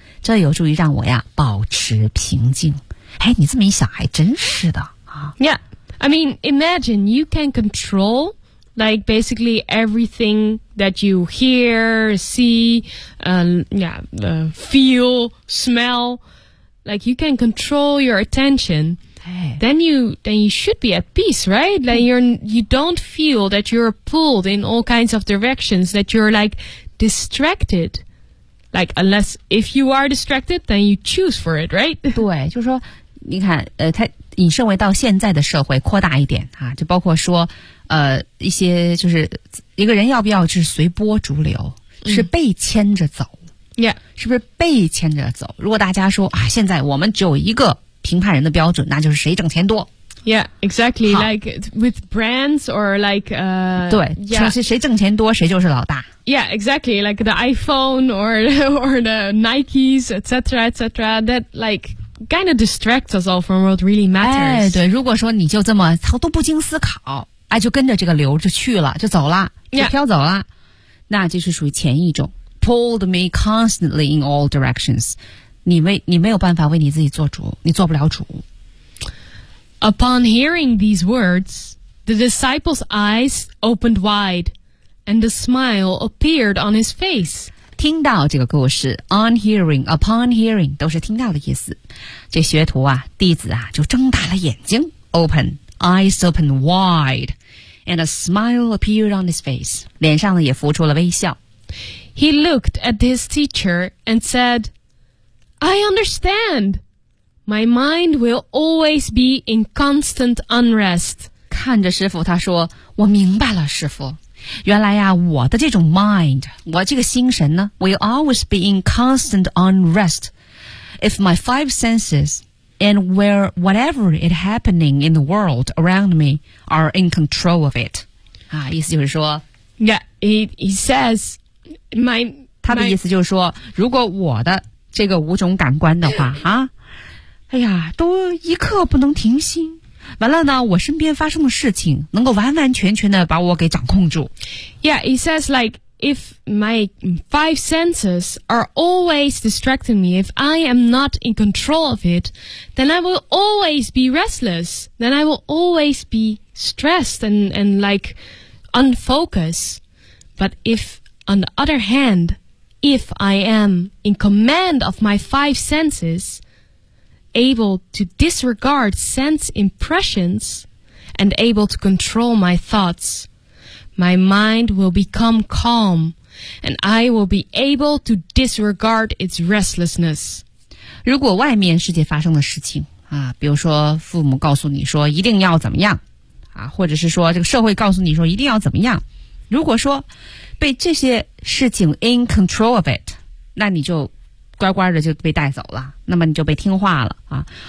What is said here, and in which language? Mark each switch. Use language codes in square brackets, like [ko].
[zh] 这有助于让我呀保持平静。哎，你这么一想还真是的啊。 [en] Yeah, I mean, imagine you can control like basically everything that you hear, see, feel, smell. Like you can control your attention. Then you should be at peace, right? Like you don't feel that you're pulled in all kinds of directions, that you're like distracted. Like, unless if you are distracted, then you choose for it, right? [zh] 对，就是说，你看，它引申为到现在的社会扩大一点啊，就包括说，一些就是一个人要不要是随波逐流，是被牵着走、嗯、，Yeah，是不是被牵着走？如果大家说啊，现在我们只有一个评判人的标准，那就是谁挣钱多。 [en] Yeah, exactly. Like with brands or like, [zh] 对，就是谁挣钱多，谁就是老大。 [en] Yeah, exactly. Like the iPhone or the Nikes, etc., etc. That like kind of distracts us all from what really matters. [zh] 哎，对，如果说你就这么都不经思考，哎，就跟着这个流就去了，就走了，就飘走了， yeah. 那就是属于前一种 [en] pulled me constantly in all directions. [zh] 你没有办法为你自己做主，你做不了主。 [en] Upon hearing these words, the disciple's eyes opened wide, and a smile appeared on his face. [zh] 听到这个故事 , [en] on hearing, upon hearing, [zh] 都是听到的意思。这学徒啊，弟子啊，就睁大了眼睛 , [en] open, eyes opened wide, and a smile appeared on his face. [zh] 脸上呢也浮出了微笑。 [en] He looked at his teacher and said, I understand! My mind will always be in constant unrest. [zh] 看着师父他说我明白了师父。原来呀我的这种 mind, 我这个心神呢 [en] will always be in constant unrest. If my five senses and where whatever is happening in the world around me are in control of it. [zh] 啊意思就是说 [en] Yeah, he says, [zh] 他的意思就是说如果我的这个五种感官的话啊哎呀都一刻不能停心。完了呢我身边发生的事情能够完完全全的把我给掌控住。 [en] Yeah, he says like, if my five senses are always distracting me, if I am not in control of it, then I will always be restless, then I will always be stressed and like, unfocused. But if, on the other hand, if I am in command of my five senses,able to disregard sense impressions and able to control my thoughts, my mind will become calm and I will be able to disregard its restlessness. [zh] 如果外面世界发生的事情啊，比如说父母告诉你说一定要怎么样啊，或者是说这个社会告诉你说一定要怎么样，如果说被这些事情 [en] in control of it， [zh] 那你就乖乖的就被带走了，那么你就被听话了啊。